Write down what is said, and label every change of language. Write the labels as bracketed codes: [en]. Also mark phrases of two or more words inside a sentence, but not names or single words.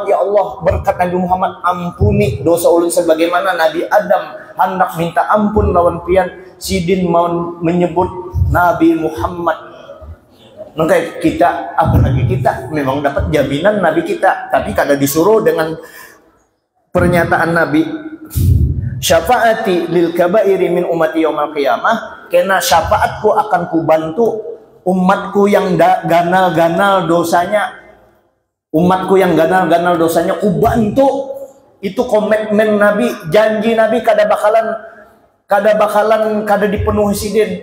[bjn] Ya Allah, berkat Nabi Muhammad, ampuni dosa ulun sebagaimana Nabi Adam hendak minta ampun lawan pian. Sidin mau menyebut Nabi Muhammad. Maka kita, apalagi kita memang dapat jaminan Nabi kita, tapi kada disuruh dengan pernyataan Nabi, [ar] شفاعتي للكبائر من أمتي يوم القيامة, [bjn] karena syafaatku akan kubantu umatku yang ganal-ganal dosanya. Umatku yang ganal-ganal dosanya kubantu. Itu komitmen Nabi, janji Nabi kada dipenuhi sidin.